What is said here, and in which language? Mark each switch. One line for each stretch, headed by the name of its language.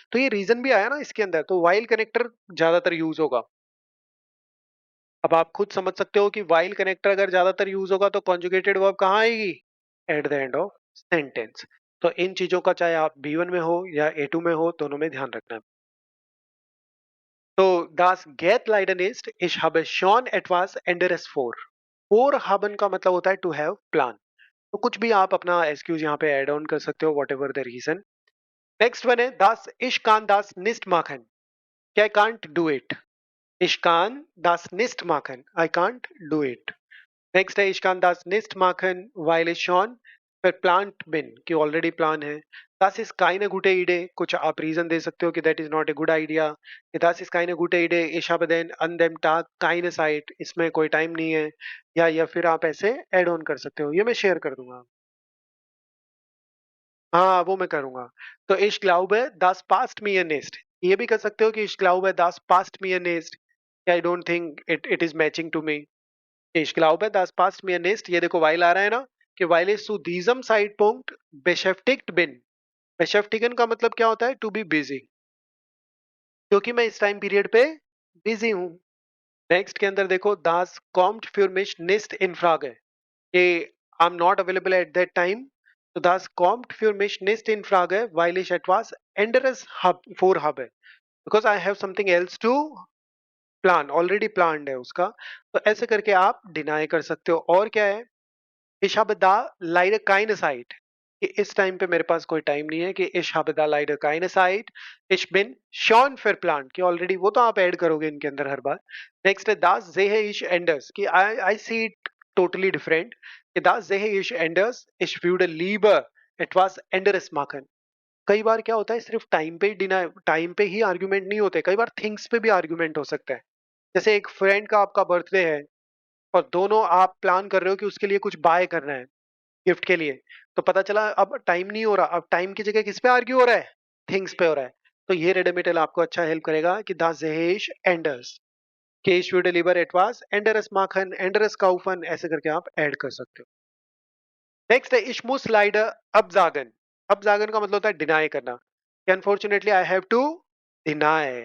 Hindi: तो ये रीजन भी आया ना इसके अंदर, तो वाइल कनेक्टर ज्यादातर यूज होगा। अब आप खुद समझ सकते हो कि वाइल कनेक्टर अगर ज्यादातर यूज होगा तो कॉन्जुगेटेड वर्ब कहाँ आएगी?
English: At the end of sentence.
Hindi: तो इन चीजों का चाहे आप B1 में हो या A2 में हो, दोनों में ध्यान रखना है।
German: तो das geht leider nicht, ich habe schon etwas anderes vor।
Hindi: Vorhaben का मतलब होता है टू हैव प्लान। तो कुछ भी आप अपना एक्सक्यूज यहाँ पे ऐड ऑन कर सकते हो, what ever the reason.
German: नेक्स्ट वन है das ich kann das nicht machen,
English: I can't do it।
German: ich kann das nicht machen,
English: I can't do it।
German: नेक्स्ट है ich kann das nicht machen weil ich schon verplant bin,
Hindi: कि already plan है।
German: das ist keine gute Idee,
Hindi: कुछ आप reason दे सकते हो कि
English: that is not a good idea,
German: कि das ist keine gute Idee, ich habe den an dem Tag keine Zeit,
Hindi: इसमें कोई टाइम नहीं है। या फिर आप ऐसे ऐड ऑन कर सकते हो, ये मैं शेयर कर दूंगा। हाँ वो मैं करूंगा।
German: तो ich glaube das passt mir nicht,
Hindi: ये भी कर सकते हो कि
German: ich glaube das passt mir nicht,
English: I don't think it is matching to me।
German: Ich glaube, das passt mir nicht,
Hindi: ये देखो while आ रहा है ना, कि
German: while ich zu diesem Zeitpunkt beschäftigt bin।
Hindi: beschäftigen का मतलब क्या होता है? टू बी बिजी, क्योंकि मैं इस टाइम पीरियड पे बिजी हूँ। नेक्स्ट के अंदर देखो
German: das kommt für mich nicht in Frage, कि
English: I'm not available at that time।
German: तो das kommt für mich nicht in Frage weil ich etwas anderes vorhabe,
English: because I have something else to plan,
Hindi: already planned है उसका। तो ऐसे करके आप deny कर सकते हो। और क्या है?
German: Ich habe da leider keine Zeit,
Hindi: कि इस टाइम पे मेरे पास कोई टाइम नहीं है, कि
German: ich habe da leider keine Zeit, ich bin schon verplant,
Hindi: कि ऑलरेडी वो तो आप ऐड करोगे इनके अंदर हर बार।
German: नेक्स्ट है das sehe ich anders, कि
English: I see it totally different,
German: कि das sehe ich anders, ich würde lieber etwas anderes machen।
Hindi: कई बार क्या होता है, सिर्फ टाइम पे ही डिनाई, टाइम पे ही आर्ग्यूमेंट नहीं होते, कई बार थिंग्स पे भी आर्ग्यूमेंट हो सकता है। जैसे एक फ्रेंड का आपका बर्थडे है और दोनों आप प्लान कर रहे हो कि उसके लिए कुछ बाय करना है गिफ्ट के लिए, तो पता चला अब टाइम नहीं हो रहा, अब टाइम की जगह किस पे आर्ग्यू हो रहा है? थिंग्स पे हो रहा है। तो ये रेडमेटल आपको अच्छा हेल्प करेगा कि
German: दा जेहेश एंडर्स,
Hindi: के
German: ich würde lieber etwas anderes machen, anderes kaufen,
Hindi: ऐसे करके आप ऐड कर सकते हो।
German: नेक्स्ट है ich muss leider absagen।
Hindi: absagen का मतलब होता है डिनाई करना, कि
English: unfortunately I have to deny।